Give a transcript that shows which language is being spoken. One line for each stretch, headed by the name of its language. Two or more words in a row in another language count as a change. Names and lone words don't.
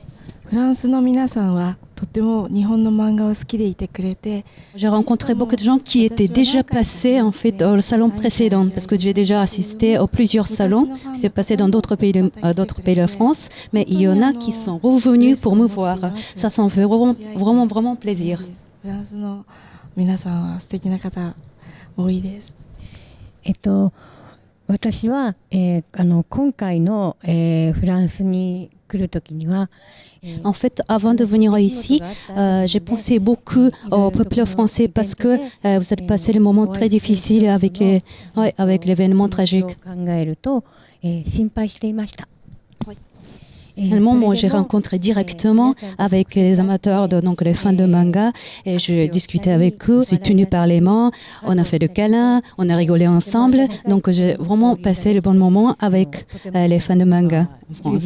French: J'ai rencontré beaucoup de gens qui étaient déjà passés en fait au salon précédent parce que j'ai déjà assisté à plusieurs salons qui s'est passé dans d'autres pays de la France, mais il y en a qui sont revenus pour me voir. Ça fait vraiment plaisir.
Japanese: 私は、今回の、フランスに来るときには
French: En fait, avant de venir ici, j'ai pensé beaucoup au peuple français parce que vous êtes passé le moment très difficile avec l'événement tragique. Moi, j'ai rencontré directement avec les amateurs, donc les fans de manga, et je discutais avec eux, j'ai tenu par les mains, on a fait des câlins, on a rigolé ensemble, donc j'ai vraiment passé le bon moment avec les fans de manga en France.